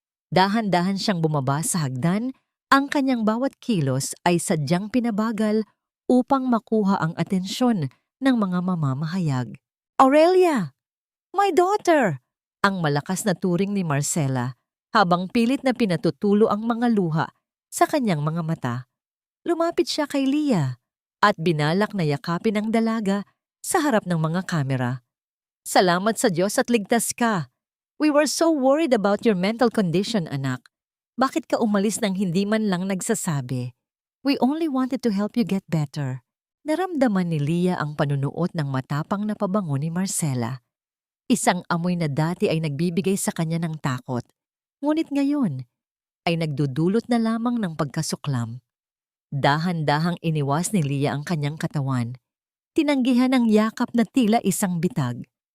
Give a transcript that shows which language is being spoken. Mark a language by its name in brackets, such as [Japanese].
[Filipino] Dahan-dahan siyang bumaba sa hagdan, ang kanyang bawat kilos ay sadyang pinabagal upang makuha ang atensyon ng mga mamamahayag. "Aurelia! [English] My daughter!" [Filipino] Ang malakas na turing ni Marcela habang pilit na pinatutulo ang mga luha sa kanyang mga mata. Lumapit siya kay Lia at binalak na yakapin ang dalaga sa harap ng mga kamera. "Salamat sa Diyos at ligtas ka. [English] We were so worried about your mental condition, anak. [Filipino] Bakit ka umalis nang hindi man lang nagsasabi? [English] We only wanted to help you get better." [Filipino] Naramdaman ni Lia ang panunuot ng matapang na pabango ni Marcela. Isang amoy na dati ay nagbibigay sa kanya ng takot, ngunit ngayon ay nagdudulot na lamang ng pagkasuklam. Dahan-dahang iniwas ni Lia ang kanyang katawan. Tinanggihan ang yakap na tila isang bitag.